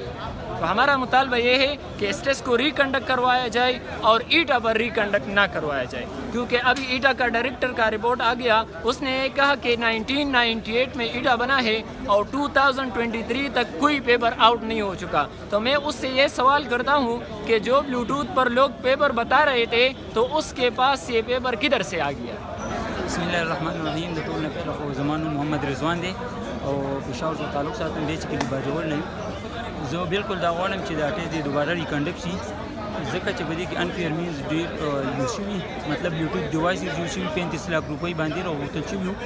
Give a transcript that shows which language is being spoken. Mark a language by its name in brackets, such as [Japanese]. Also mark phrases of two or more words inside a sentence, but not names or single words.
[Urdu] تو ہمارا مطالبہ یہ ہے کہ اس ٹیسٹ کو ریکنڈکٹ کروایا جائے اور ایٹا پر ریکنڈکٹ نہ کروایا جائے, کیونکہ ابھی ایٹا کا ڈائریکٹر کا رپورٹ آ گیا, اس نے یہ کہا کہ 1998 میں ایٹا بنا ہے اور 2023 تک کوئی پیپر آؤٹ نہیں ہو چکا. تو میں اس سے یہ سوال کرتا ہوں کہ جو بلوٹوتھ پر لوگ پیپر بتا رہے تھے تو اس کے پاس یہ پیپر کدھر سے آ گیا؟ [Arabic] بسم اللہ الرحمن الرحیم. [Pashto] د ټول نه پیل خو زمان محمد رضوان دی او پېښور سره تعلق ساتم دی چې کلي باجوړ نه یم. زه بالکل دا غواړم چې دا ټیسټ دی دوباره ریکنډکټ شي, ځکه چې په دې کې [English] unfair means [Pashto] ډېر یوز شوي, مطلب [English] Bluetooth devices [Pashto] یوز شوي 35 لاک روپۍ باندې راوغوښتل شوي وو.